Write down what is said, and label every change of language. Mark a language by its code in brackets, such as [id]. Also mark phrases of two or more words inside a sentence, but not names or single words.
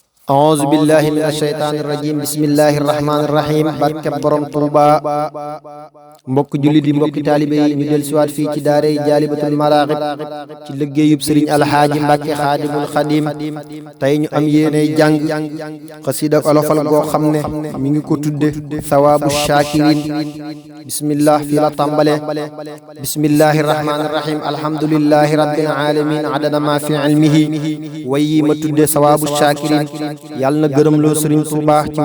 [ar] أعوذ بالله من الشيطان الرجيم بسم الله الرحمن الرحيم [wo] barkeb borom Touba mbokk jullit yi mbokk taalibe yi ñu del siwaat fii ci daaray Jaalibatul Maraaxib ci liggéeyub Sëriñ Alxaaji Mbàkke Xaadimul Xadim tey ñu am yéene jàng xasida olofal goo xam ne mi ngi ko tudde Sawaabu Shaakirin bismillah fii la tàmbale [ar] بسم الله الرحمن الرحيم الحمد لله رب العالمين عدد ما في علمه [wo] wayi ma tudde Sawaabu Shaakirin yàlla na gërëm loo Sëriñ Tuubaa ci